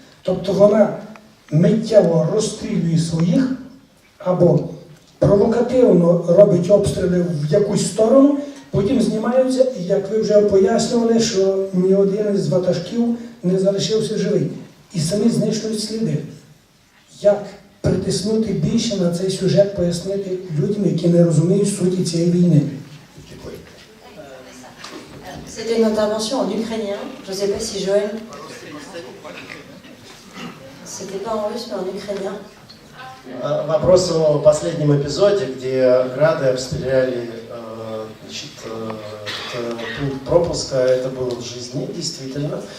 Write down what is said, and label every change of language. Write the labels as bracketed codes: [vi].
[uk] Тобто вона миттєво розстрілює своїх або провокативно робить обстріли в якусь сторону, потім знімаються, і як ви вже пояснювали, що ні один із ватажків не залишився живий. І самі знищують сліди. Як притиснути більше на цей сюжет, пояснити людям, які не розуміють суті цієї війни? [fr] C'était une intervention en ukrainien. Je ne sais pas si Joël... C'était pas en russe, mais en ukrainien. [ru] Вопрос о последнем эпизоде, где грады обстреляли значит, пункт пропуска, это было в жизни, действительно.